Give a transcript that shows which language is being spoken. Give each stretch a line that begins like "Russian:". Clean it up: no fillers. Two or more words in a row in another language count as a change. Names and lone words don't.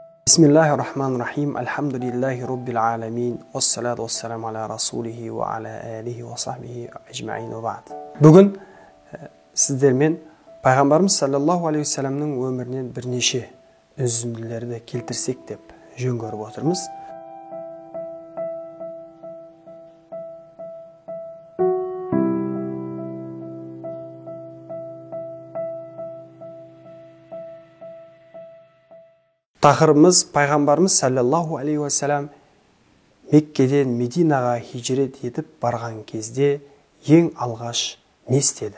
Arabic: بسم الله الرحمن الرحيم الحمد لله رب العالمين. والصلاة والسلام على رسوله وعلى آله وصحبه أجمعين وبعد.
Kazakh: Бүгін сіздермен пайғамбарымыз
Arabic: صلى الله عليه وسلم
Kazakh: өмірінен бірнеше үзінділерді келтірсек деп жөн көріп отырмыз. Тақырыбымыз пайғамбарымыз
Arabic: صلى الله عليه وسلم
Kazakh: Меккеден Мединаға хижрет етіп барған кезде ең алғаш не істеді?